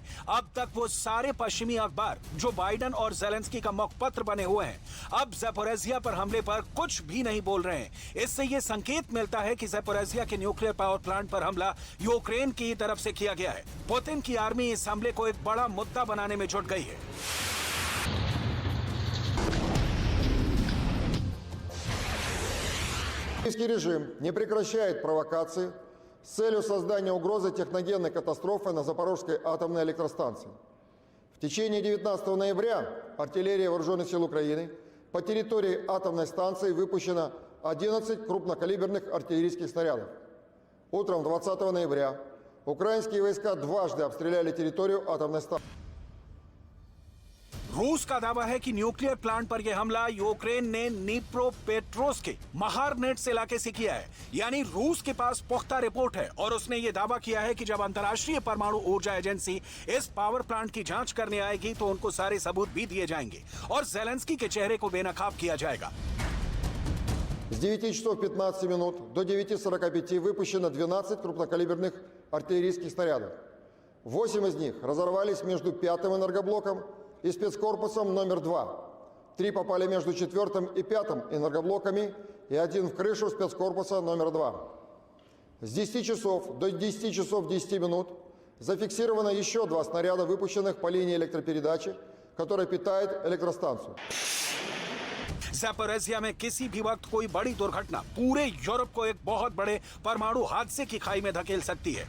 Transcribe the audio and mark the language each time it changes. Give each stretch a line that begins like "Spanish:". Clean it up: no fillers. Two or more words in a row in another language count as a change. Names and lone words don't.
Hindi: अब तक वो सारे पश्चिमी अखबार जो बाइडेन और ज़ेलेंस्की का मुखपत्र बने हुए हैं, अब ज़ैपोरिज़िया पर हमले पर कुछ भी नहीं बोल रहे हैं। इससे ये संकेत मिलता है कि ज़ैपोरिज़िया के
English: nuclear power plant
Hindi: पर हमला यूक्रेन की तरफ से किया गया है। पुतिन की आर्मी इस हमले को एक बड़ा मुद्दा बनाने में जुट गई है।
Russian: Российский режим не прекращает провокации с целью создания угрозы техногенной катастрофы на Запорожской атомной электростанции. В течение 19 ноября артиллерия Вооруженных сил Украины по территории атомной станции выпущено 11 крупнокалиберных артиллерийских снарядов. Утром 20 ноября украинские войска дважды обстреляли территорию атомной станции.
Hindi: रूस का दावा है कि
English: nuclear plant
Hindi: पर यह हमला यूक्रेन ने नीप्रोपेट्रोव्स्क के महारनेट्स इलाके से किया है। यानी रूस के पास पुख्ता रिपोर्ट है और उसने ये दावा किया है कि जब अंतर्राष्ट्रीय परमाणु ऊर्जा एजेंसी इस
English: power plant
Hindi: की जांच करने आएगी तो उनको सारे सबूत भी दिए जाएंगे और ज़ेलेंस्की के चेहरे को बेनकाब किया जाएगा।
Russian: С 9 часов 15 минут до 9:45 выпущено 12 крупнокалиберных артиллерийских снарядов. 8 из них разорвались между 5-м энергоблоком и спецкорпусом номер 2. 3 попали между 4-м и 5-м энергоблоками и 1 в крышу спецкорпуса номер 2. С 10 часов до 10 часов 10 минут зафиксировано еще 2 снаряда, выпущенных по линии электропередачи, которая питает электростанцию.
Hindi: ज़ैपोरिज़िया में किसी भी वक्त कोई बड़ी दुर्घटना पूरे यूरोप को एक बहुत बड़े परमाणु हादसे की खाई में धकेल सकती है।